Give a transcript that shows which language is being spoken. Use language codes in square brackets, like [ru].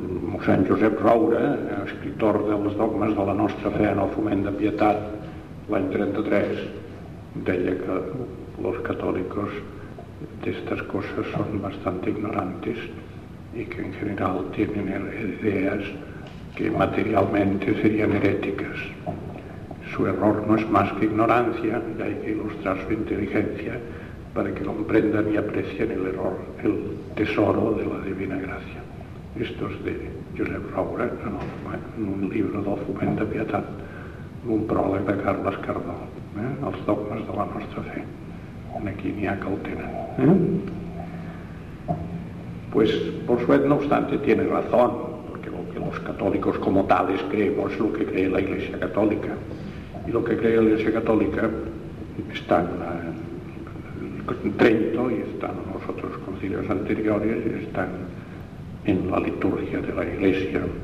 [ca] Mossèn Josep Roure, escritor dels dogmes de la nostra fe en el foment de pietat, l'any 33, deia que [es] los católicos d'estas cosas son bastante ignorantes y que en general tienen ideas que materialmente serían heréticas. Su error no es más que ignorancia, y hay que ilustrar su inteligencia para que comprendan y aprecien el error, el tesoro de la divina gracia. Esto es de Josep Roure, en un libro del Foment de Pietat, [ca] un pròleg [es] de Carles Cardó, Els dogmes de la nostra fe. [ca] Aquí n'hi ha que el tenen. [es] Pues Bossuet, no obstante, tiene razón, porque lo que los católicos como tales creemos es lo que cree la Iglesia Católica. Y lo que cree la Iglesia Católica está en Trento, y están en los otros concilios anteriores, y están en la liturgia de la Iglesia.